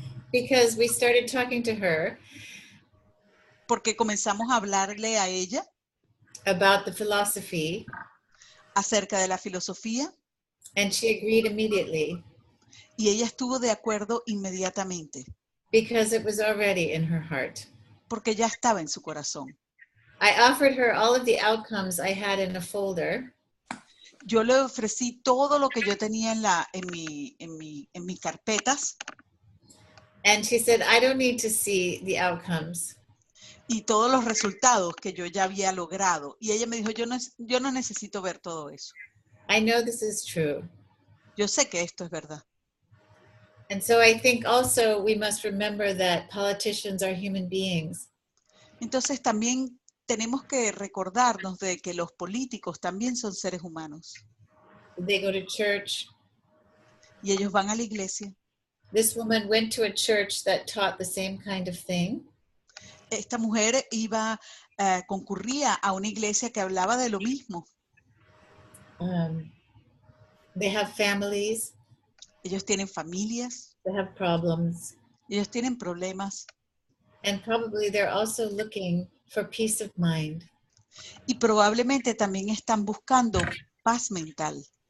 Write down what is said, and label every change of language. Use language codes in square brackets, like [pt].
[en] Because we started talking to her [es] Porque comenzamos a hablarle a ella [en] about the philosophy. [es] Acerca de la filosofía. [en] And she agreed immediately. [es] Y ella estuvo de acuerdo inmediatamente. [en] Because it was already in her heart. [es] Porque ya estaba en su corazón. [en] I offered her all of the outcomes I had in a folder. [es] Yo le ofrecí todo lo que yo tenía en mis carpetas. [en] And she said, I don't need to see the outcomes. [es] Y todos los resultados que yo ya había logrado. Y ella me dijo, yo no necesito ver todo eso. [en] I know this is true. [es] Yo sé que esto es verdad. [en] And so I think also we must remember that politicians are human beings. [es] Entonces también tenemos que recordarnos de que los políticos también son seres humanos. [en] They go to church. [es] Y ellos van a la iglesia. [en] This woman went to a church that taught the same kind of thing. [es] Esta mujer concurría a una iglesia que hablaba de lo mismo. [en] They have families. [es] Ellos tienen familias. [en] They have problems. [es] Ellos tienen problemas. [en] And probably they're also looking for peace of mind. [es] Y probablemente también están buscando paz mental,